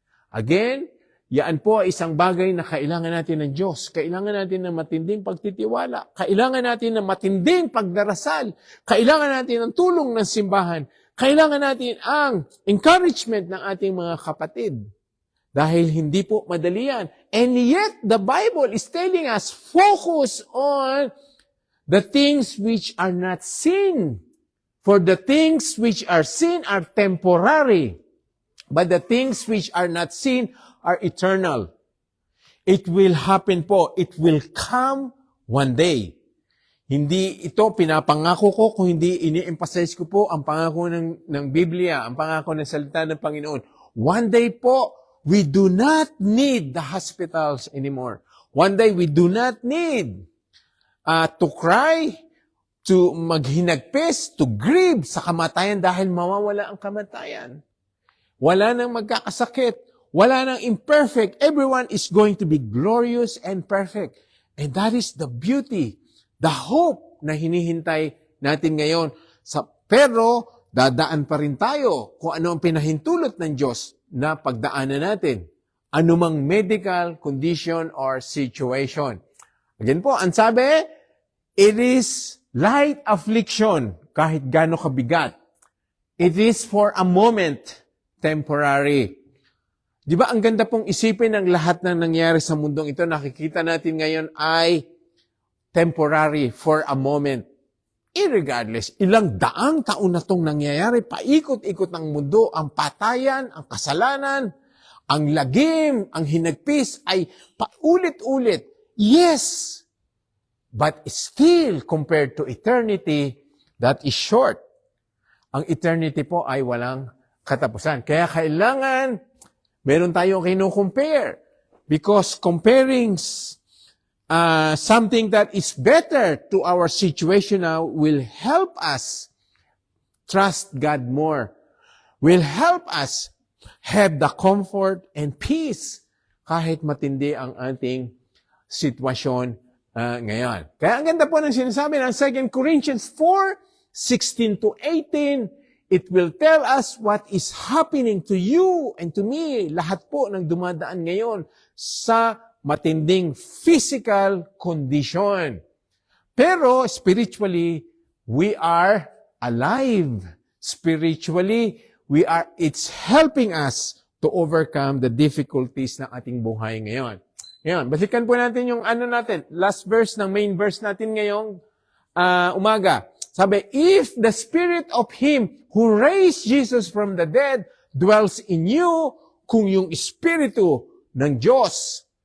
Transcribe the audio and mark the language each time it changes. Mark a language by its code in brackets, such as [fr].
[tl] Again, yan po ay isang bagay na kailangan natin ng Diyos. Kailangan natin ng matinding pagtitiwala. Kailangan natin ng matinding pagdarasal. Kailangan natin ng tulong ng simbahan. Kailangan natin ang encouragement ng ating mga kapatid. Dahil hindi po madali yan. [en] And yet, the Bible is telling us, focus on the things which are not seen. For the things which are seen are temporary. But the things which are not seen are eternal. It will happen po. It will come one day. [tl] Hindi ito pinapangako ko kung hindi ini-emphasize ko po ang pangako ng Biblia, ang pangako ng salita ng Panginoon. [en] One day po, we do not need the hospitals anymore. One day, we do not need to cry, to maghinagpis, to grieve [tl] sa kamatayan dahil mawawala ang kamatayan. Wala nang magkakasakit. Wala nang imperfect. [en] Everyone is going to be glorious and perfect. And that is the beauty, the hope [tl] na hinihintay natin ngayon. Pero, dadaan pa rin tayo kung ano ang pinahintulot ng Diyos na pagdaanan natin. [en] Anumang medical condition or situation. [tl] Again po, ang sabi, [en] it is light affliction, [tl] kahit gaano kabigat. [en] It is for a moment, temporary. [tl] Di ba ang ganda pong isipin ng lahat ng nangyari sa mundong ito, nakikita natin ngayon ay [en] temporary, for a moment. [tl] Irregardless, ilang daang taon na itong nangyayari, paikot-ikot ng mundo, ang patayan, ang kasalanan, ang lagim, ang hinagpis ay paulit-ulit. [en] Yes, but still compared to eternity, that is short. [tl] Ang eternity po ay walang katapusan. Kaya kailangan meron tayong kino-compare. [en] Because comparing something that is better to our situation now will help us trust God more. Will help us have the comfort and peace [tl] kahit matindi ang ating sitwasyon ngayon. Kaya ang ganda po ng sinasabi ng 2 Corinthians 4, [en] 16 to 18, it will tell us what is happening to you and to me. [tl] Lahat po ng dumadaan ngayon sa matinding physical condition. [en] Pero spiritually, we are alive. Spiritually, it's helping us to overcome the difficulties [tl] ng ating buhay ngayon. Ngayon, balikan po natin yung last verse ng main verse natin ngayong umaga. [en] Sabi, if the Spirit of Him who raised Jesus from the dead dwells in you, [tl] kung yung Espiritu ng Diyos